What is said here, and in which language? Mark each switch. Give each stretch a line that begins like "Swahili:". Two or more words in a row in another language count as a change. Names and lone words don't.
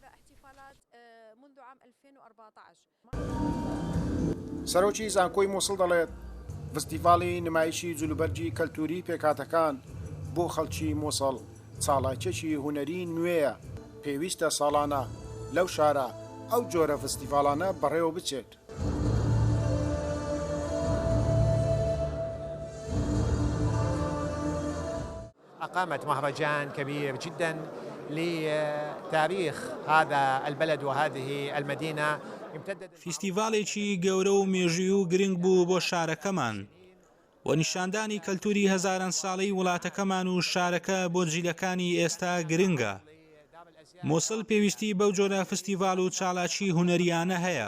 Central Kurdish: سەرۆکی زانکۆی مووسڵ دەڵێت فستیڤاڵی نمایشی جلوبەرجی کەلتوری پێکهاتەکان بۆ خەڵکی مووسڵ چالاکیەکی هونەری نوێیە. پێویستە ساڵانە لەو شارە ئەو جۆرە فستیڤاڵانە بەڕێوە بچێت.
Arabic: أقامت مهرجان كبير جدا لتاريخ هذا البلد وهذه المدينة.
Central Kurdish: فیستیڤاڵێکی گەورە و مێژووی و گرنگ بوو بۆ شارەکەمان و نیشاندانی کەلتوری هەزاران ساڵەی وڵاتەکەمان و شارەکە بۆ جیلەکانی ئێستا گرنگە. مووسڵ پێویستی بەو جۆرە فستیڤاڵ و چالاکی هونەریانە هەیە.